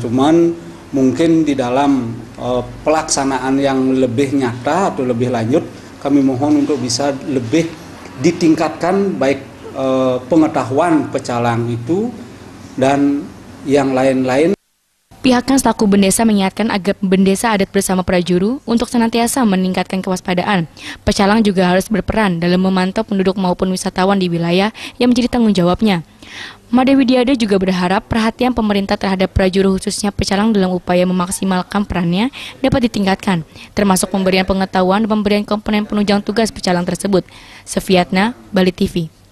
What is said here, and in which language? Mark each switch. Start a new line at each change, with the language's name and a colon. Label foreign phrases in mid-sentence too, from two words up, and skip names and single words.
Indonesian: Cuman mungkin di dalam pelaksanaan yang lebih nyata atau lebih lanjut, kami mohon untuk bisa lebih ditingkatkan baik pengetahuan pecalang itu dan yang lain-lain. Pihaknya selaku Bendesa mengingatkan agar Bendesa adat bersama prajuru untuk senantiasa meningkatkan kewaspadaan. Pecalang juga harus berperan dalam memantau penduduk maupun wisatawan di wilayah yang menjadi tanggung jawabnya. Made Widiade juga berharap perhatian pemerintah terhadap prajuru khususnya pecalang dalam upaya memaksimalkan perannya dapat ditingkatkan, termasuk pemberian pengetahuan dan pemberian komponen penunjang tugas pecalang tersebut. Sefiatna, Bali TV.